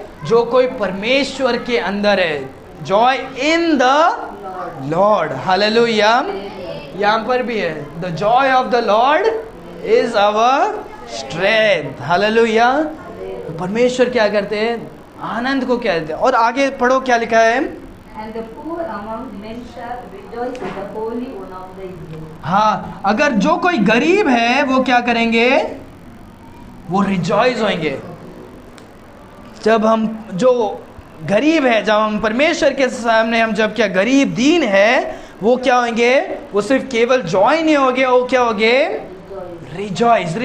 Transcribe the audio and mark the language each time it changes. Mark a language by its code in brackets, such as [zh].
[hi] जो कोई परमेश्वर के अंदर है, [en] joy in the Lord, [hi] hallelujah. यहाँ पर भी है, [en] The joy of the Lord is our strength, hallelujah. [hi] परमेश्वर क्या करते हैं, आनंद को क्या देते हैं। और आगे पढ़ो क्या लिखा है, [en] And the poor among men shall rejoice in the Holy One of the Israel. [hi] हाँ, अगर जो कोई गरीब है वो क्या करेंगे, वो रिजॉइस होंगे। जब हम जो गरीब है, जब हम परमेश्वर के सामने हम जब क्या गरीब दीन है, वो क्या होंगे, वो सिर्फ केवल जॉय नहीं होंगे, वो क्या होंगे, रिजॉइस।